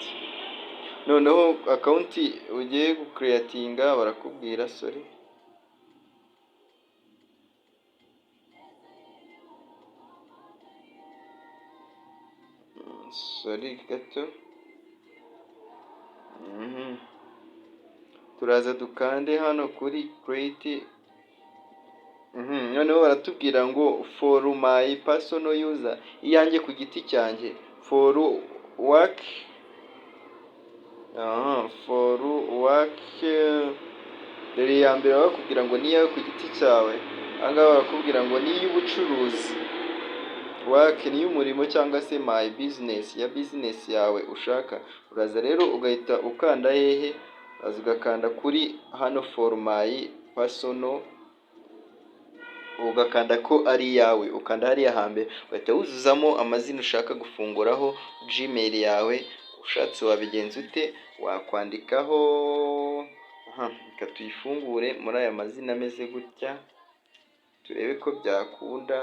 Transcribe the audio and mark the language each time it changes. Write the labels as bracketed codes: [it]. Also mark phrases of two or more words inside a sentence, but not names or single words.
[rw] Noneho account ugiye gucreatinga barakubwira sorry gato. Turaza dukande hano kuri create. Noneho baratubwira ngo [en] for my personal user, [rw] iyanjye ku giti cyanjye. [en] For work [rw] dore ya mbere bakubwira ngo niyo ku giti cyawe. Ahangaha barakubwira ngo niyo ubucuruzi, work niyo umurimo cyangwa se [en] my business, [rw] ya business yawe ushaka. Uraza rero ugahita ukanda hehe? Uraza ugakanda kuri hano [en] for my personal [rw] ugakanda ko ari iyawe, ukanda hariya hambere ugahita wuzuzamo amazina ushaka gufunguraho Gmail yawe. Ushatse wabigenza ute, wakwandikaho reka tuyifungure muri aya mazina ameze gutya turebe ko byakunda.